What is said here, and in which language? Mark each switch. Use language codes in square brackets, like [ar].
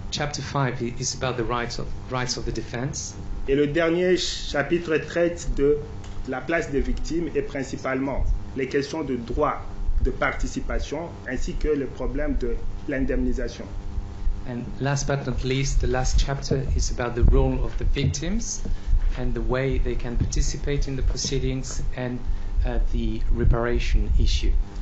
[en] Chapter 5 is about the rights of the defense. [fr] Et le dernier chapitre traite de la place des victimes et principalement les questions de droit de participation ainsi que le problème de l'indemnisation. [en] And last but not least, the last chapter is about the role of the victims and the way they can participate in the proceedings and the reparation issue.